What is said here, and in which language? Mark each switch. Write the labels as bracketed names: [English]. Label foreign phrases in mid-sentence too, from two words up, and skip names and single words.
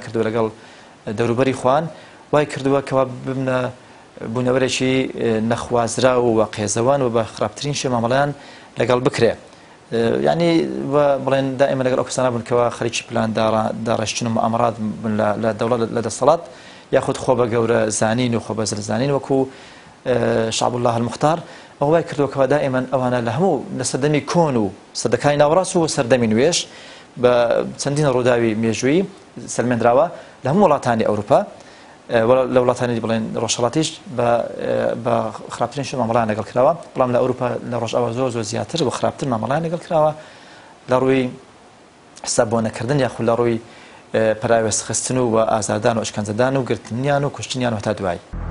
[Central Kurdish] کردو لەگەڵ دەوروبەری خۆیان وای کردووە کەوا ببنە بوونەوەرێکی نەخوازرا و قێزەوان و بە خراپترین شێ مامەڵەیان لەگەڵ بکرێ یعنی بڵێن دائما لەگەڵ ئەو کەسانە بن کەوا خەریکی پلان داڕێشتن و مؤامرات لە دەوڵەت لە دەسەڵات یاخود خۆ بە گەورە زانین و خۆ بە زانین وەکو [Arabic] شعب الله المختار [Central Kurdish] ئەوەی کردووە کەوا دائما ئەوانە لە هەموو لە سەردەمی کۆن و سەردەکانی ناوەڕاست و سەردەمی نوێش بە چەندین ڕووداوی مێژووی سەلمێنراوە لە هەموو وڵاتانی ئەوروپا لە وڵاتانی بڵێن ڕۆژهەڵاتیش بە خراپترین شێ مامەڵەیان لەگەڵ کراوە بەڵام لە ئەوروپا لە ڕۆژئاوا زۆر زیاتر بە خراپتر مامەڵەیان لەگەڵ کراوە لە ڕووی حساب بۆ نەکردن یاخود لە ڕووی پراوێست خستن و ئازادان و ئەشکەنجەدان و گرتنیان و کوشتنیان و هەتا دوای